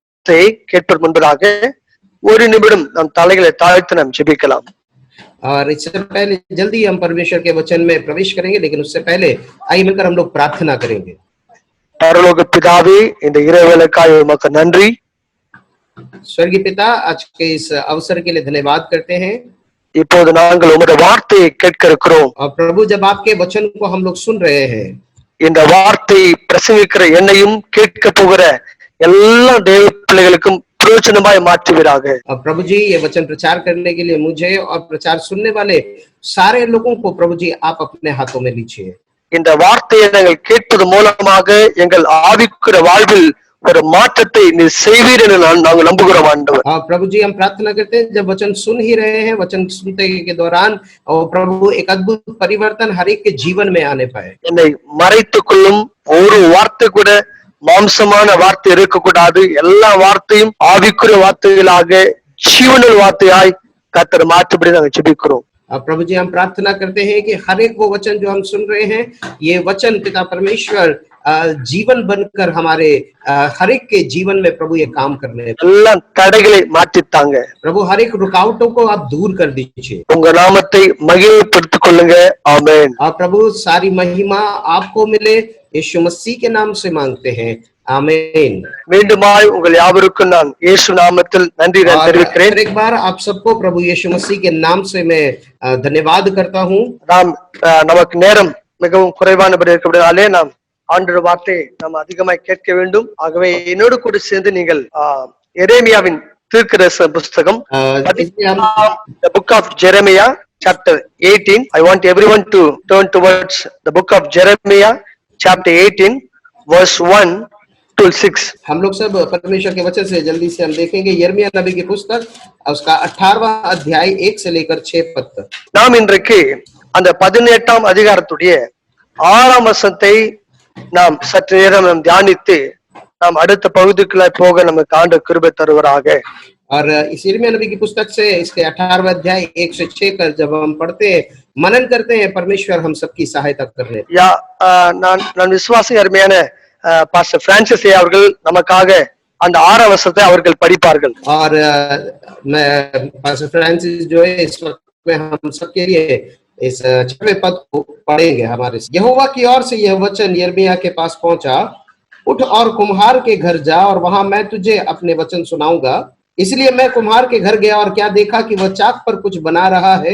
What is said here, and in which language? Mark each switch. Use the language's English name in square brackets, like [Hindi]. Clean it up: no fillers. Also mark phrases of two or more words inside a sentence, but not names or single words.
[Tamil] வசனத்தை கேட்பதற்கு முன்பதாக ஒரு நிமிடம் நம் தலைகளை தாழ்த்தி நாம் ஜெபிக்கலாம். [Hindi] और इससे पहले जल्दी हम परमेश्वर के वचन में प्रवेश करेंगे, लेकिन उससे पहले आइए मिलकर हम लोग प्रार्थना करेंगे। [Tamil] பரலோக பிதாவே, இந்த இரவேளைக்காய் உமக்கு நன்றி. [Hindi] स्वर्गीय पिता, आज के इस अवसर के लिए धन्यवाद करते हैं। [Tamil] இப்போது நாங்கள் உம்முடைய வார்த்தையை கேட்க இருக்கிறோம். [Hindi] और प्रभु, जब आपके वचन को हम लोग सुन रहे हैं, [Tamil] இந்த வார்த்தை பிரசங்கிக்கிற என்னையும் கேட்க போகிற எல்லா தேவ பிள்ளைகளுக்கும் பிரயோஜனமாய் மாற்றுவீராக. [Hindi] और प्रभु जी, ये वचन प्रचार करने के लिए मुझे और प्रचार सुनने वाले सारे लोगों को प्रभु जी आप अपने हाथों में लीजिए। [Tamil] இந்த வார்த்தையை நாங்கள் கேட்பது மூலமாக எங்கள் ஆவிக்குரிய வாழ்வில் ஒரு மாற்றத்தை நீ செய்வீர் என்று நாங்கள் நம்புகிறோம் ஆண்டவர். [Hindi] और प्रभु जी, हम प्रार्थना करते हैं जब वचन सुन ही रहे हैं, वचन सुनते के दौरान और प्रभु एक अद्भुत परिवर्तन हर एक के जीवन में आने पाए। [Tamil] என்னை மறைத்துக் கொள்ளும் ஒரு வார்த்தை கூட மாம்சமான வார்த்தை இருக்கக்கூடாது. எல்லா வார்த்தையும் ஆவிக்குரிய வார்த்தைகளாக ஜீவனுள்ள வார்த்தையாய் கர்த்தர் மாற்றும்படி நாங்கள் ஜெபிக்கிறோம். [Hindi] प्रभु जी, हम प्रार्थना करते हैं कि हर एक वो वचन जो हम सुन रहे हैं, ये वचन पिता परमेश्वर जीवन बनकर हमारे हर एक के जीवन में प्रभु ये काम करने [Tamil] எல்லா தடைகளை மாற்றித்தாங்க. [Hindi] प्रभु, हर एक रुकावटों को आप दूर कर दीजिए। [Tamil] உங்க நாமத்தை மகிமைப்படுத்திக் கொள்ளுங்க. ஆமென். [Hindi] और प्रभु, सारी महिमा आपको मिले, यीशु मसीह के नाम से मांगते हैं, आमीन। [Tamil] மீண்டுமாய் உங்கள் யாவருக்கும் நான் இயேசு நாமத்தில் நன்றி தெரிவிக்கிறேன். [Hindi] एक बार आप सबको प्रभु यीशु मसीह के नाम से मैं धन्यवाद करता हूँ। [Tamil] நமக்கு நேரம் மிகவும் குறைவானபடி இருக்கிறதாலே நாம் ஆண்டவர் வார்த்தை நாம் அதிகமாய் கேட்க வேண்டும். ஆகவே என்னோடு கூட சேர்ந்து நீங்கள் எரேமியாவின் தீர்க்கதரிசன புஸ்தகம் [English] the book of Jeremiah chapter 18. I want everyone to turn towards the book of Jeremiah chapter 18 verse 1 to 6. [Hindi] हम लोग सब परमेश्वर के वचन से जल्दी से हम देखेंगे यिर्मयाह नबी की पुस्तक उसका 18वां अध्याय 1 से लेकर 6 पद तक। [Tamil] நாம் இன்றைக்கு அந்த 18ஆம் அதிகாரத்துடைய 6ஆம் வசனத்தை நாம் சற்று நேரம் நாம் தியானித்து நாம் அடுத்த பகுதிக்குள்ள போக நமக்கு ஆண்டவர் கிருபை தருவாராக। [Hindi] और इस यिर्मयाह नबी की पुस्तक से इसके 18वां अध्याय 1 से 6 कर जब हम पढ़ते हैं, मनन करते हैं, परमेश्वर हम सबकी सहायता करने। [Tamil] या நான் விசுவாசி அருமையான பாஸ்டர் பிரான்சிஸ் அவர்கள் நமக்காக அந்த 6ஆம் வசனத்தை அவர்கள் படிப்பார்கள்। [Hindi] और मैं पास्टर फ्रांसिस जो है इस वक्त में हम सबके लिए इस 6वें पद को पढ़ेंगे हमारे। यहोवा की ओर से यह वचन यिर्मयाह के पास पहुंचा, उठ और कुम्हार के घर जा और वहां मैं तुझे अपने वचन सुनाऊंगा। इसलिए मैं कुम्हार के घर गया और क्या देखा कि वह चाक पर कुछ बना रहा है।